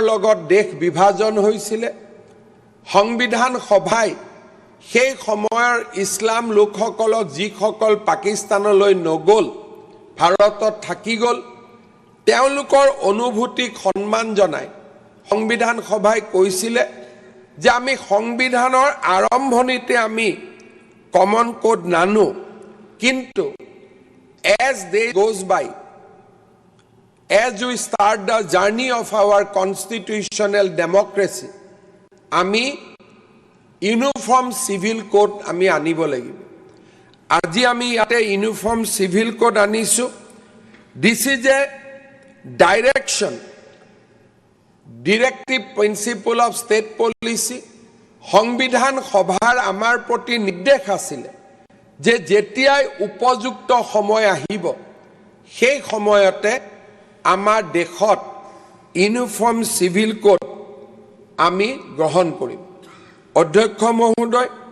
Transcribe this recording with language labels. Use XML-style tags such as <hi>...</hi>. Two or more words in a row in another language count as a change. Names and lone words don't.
<as>লগত দেশ বিভাজন হৈছিল সংবিধান সভাই সেই সময়ৰ ইছলাম লোকসকলক যিসকল পাকিস্তানলৈ নগল ভাৰতত থাকি গল তেওঁলোকৰ অনুভূতিক সন্মান জনাই সংবিধান সভাই কৈছিলে যে আমি সংবিধানৰ আৰম্ভণিতে আমি</as> <en>common code</en> <as>নানো কিন্তু</as> <en>as day goes by as we start the journey of our constitutional democracy</en> <as>আমি</as> <en>uniform civil code</en> <as>আমি আনিব লাগিব আজি আমি ইয়াতে</as> <en>uniform civil code</en> <as>আনিছো</as> <en>this is a direction directive principle of state policy</en> <as>সংবিধান সভাৰ আমাৰ প্ৰতি নিৰ্দেশ আছিল যে যেতিয়াই উপযুক্ত সময় আহিব সেই সময়তে আমাৰ দেশত</as> <en>uniform civil code</en> <as>আমি গ্ৰহণ কৰিম অধ্যক্ষ মহোদয়</as>